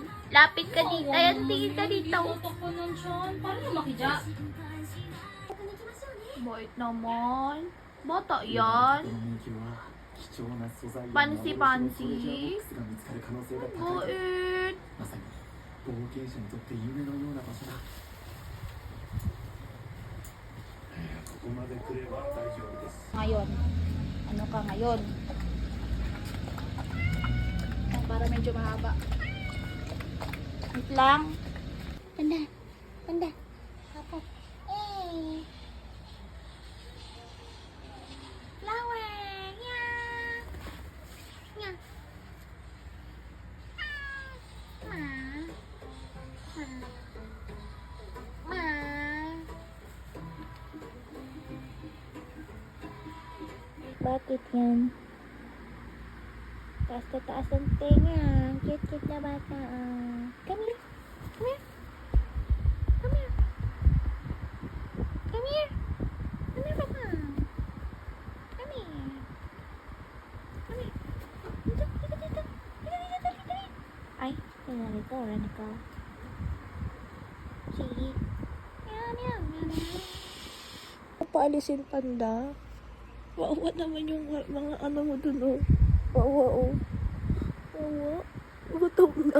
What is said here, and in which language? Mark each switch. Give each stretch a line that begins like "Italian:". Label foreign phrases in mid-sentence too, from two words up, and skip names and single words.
Filipino: Lapit ka dito. Ayan, tingin ka dito. Bait naman. Bata yan. Pansi-pansi. Bait.
Japanese: 経営者にとって夢のような場所だ。ここまで来れば大丈夫です。
Filipino: Ngayon. Ano ka ngayon? Ay, para medyo mahaba. Wait lang. Panda. Panda. Ako. Eh. Flower. Yeah. Yeah. Ma. Ma. Ma. Bakit yan? Taas na taas ang tenga. Cute-cute na bata.
English: Come here. Come here. Come here. Come here. Come here, bata. Come here. Come here.
Filipino: Dito, dito, dito. Dito, dito, dito, dito. Ay, narito. Run ka. Sige. Meow, meow, meow, meow. Paalisin Panda. Wawa naman yung mga ano mo dun, oh. Wawa, oh. Wawa. Gutom na.